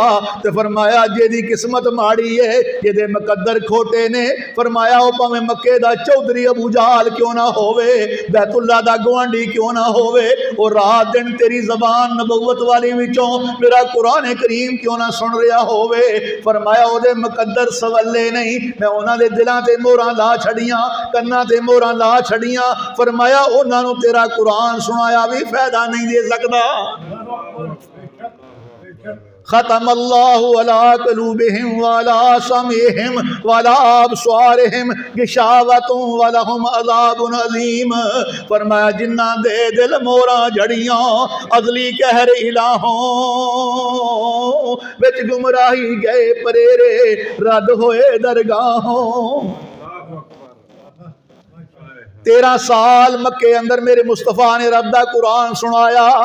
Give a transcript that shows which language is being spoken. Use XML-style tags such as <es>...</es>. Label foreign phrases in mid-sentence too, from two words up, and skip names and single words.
<pa>تے فرمایا جیدی قسمت ماڑی ہے، جیدے مقدر کھوٹے نے، فرمایا او بھاویں مکے دا چودھری ابو جہل کیوں نا ہووے، بیت اللہ دا گوانڈی کیوں نا ہووے، او رات دن تیری زبان نبوت والی وچوں میرا قرآن کریم کیوں نا سن رہیا ہووے. فرمایا اودے مقدر سولے نہیں، میں اونہاں دے دلاں تے مہراں لا چھڈیاں، کناں تے مہراں لا چھڈیاں. فرمایا اونہاں نوں تیرا قرآن سنایا وی فائدہ نہیں دے سکدا.</pa> <ar>ختم الله على قلوبهم وعلى سمعهم وعلى أبصارهم غشاوة ولهم عذاب عظيم.</ar> <pa>فرمایا جنہاں دے دل مہراں جڑیاں ازلی قہر الٰہوں وچ گمراہی گئے پریرے رد ہوئے درگاہوں. 13 سال مکے اندر میرے مصطفیٰ نے رب دا قرآن سنایا.</pa>